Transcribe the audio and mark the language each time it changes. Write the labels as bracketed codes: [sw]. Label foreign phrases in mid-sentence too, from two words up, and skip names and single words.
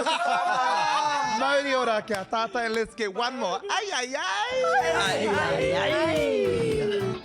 [mi] Mauri ora kia tātai, [en] and let's get one more. Ai, ai, ai! Ai, ai, ai!